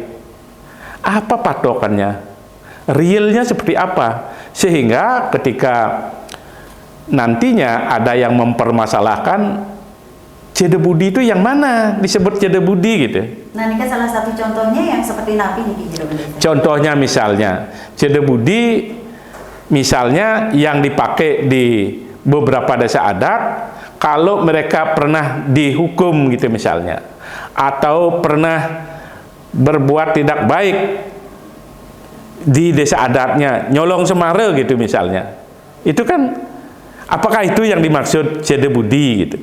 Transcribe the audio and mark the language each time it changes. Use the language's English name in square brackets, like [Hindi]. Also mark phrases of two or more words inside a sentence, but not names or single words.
[Indonesian] Apa patokannya? Realnya seperti apa? Sehingga ketika nantinya ada yang mempermasalahkan cede budi itu yang mana disebut cede budi gitu. Nah, ini kan salah satu contohnya yang seperti [Balinese] napi niki jero desa. [Indonesian] Contohnya misalnya cede budi misalnya yang dipakai di beberapa desa adat kalau mereka pernah dihukum gitu misalnya, atau pernah berbuat tidak baik di desa adatnya, nyolong semara gitu misalnya, itu kan apakah itu yang dimaksud cede budi gitu.